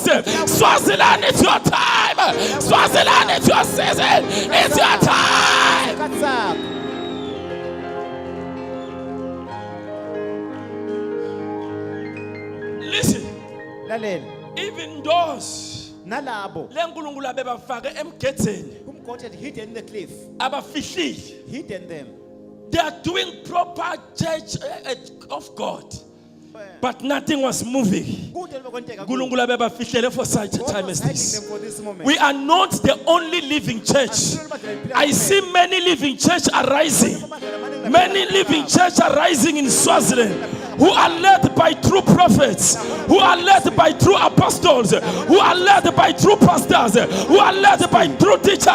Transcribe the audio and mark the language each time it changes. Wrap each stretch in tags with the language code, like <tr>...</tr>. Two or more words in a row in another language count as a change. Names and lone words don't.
<en>Swaziland, it's your time. Swaziland, it's your season. It's your time. Listen, even those</en> <ss>nalabo lenkulunkulu abebafake emgedzeni</ss> <en>whom God had hidden in the cliff,</en> <ss>abafihlile,</ss> <en>hidden them. they are doing proper church of God, but nothing was moving.</en> <ss>Nkulunkulu abebafihlele</ss> <en>for such a God time was as hiding this. them for this moment. We are not the only living church. I see many living church arising. Many living church arising in Swaziland, who are led by true prophets, who are led by true apostles, who are led by true pastors, who are led by true teachers.</en>